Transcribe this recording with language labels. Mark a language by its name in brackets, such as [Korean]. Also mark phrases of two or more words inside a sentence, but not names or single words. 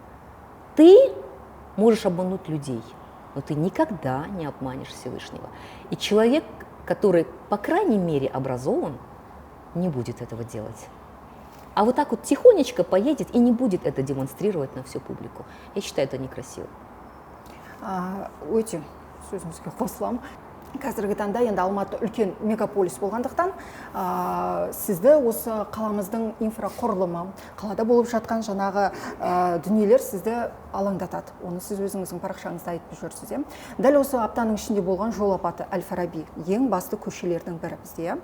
[Russian] Ты можешь обмануть людей, но ты никогда не обманешь Всевышнего. И человек, который, по крайней мере, образован, не будет этого делать. А вот так вот тихонечко поедет и не будет это демонстрировать на всю публику. Я считаю, это некрасиво. [Kazakh] Өте сөзіңізге қосыламын. Қазіргі таңда енді Алматы үлкен мегаполис болғандықтан, сізді осы қаламыздың инфрақұрылымы, қалада болып жатқан жаңағы дүниелер сізді алаңдатады. Оны сіз өзіңіздің парақшаңызда айтып жүрсіз. Дәл осы аптаның ішінде болған жол апаты Әл-Фараби, ең басты көшелердің бірі бізде.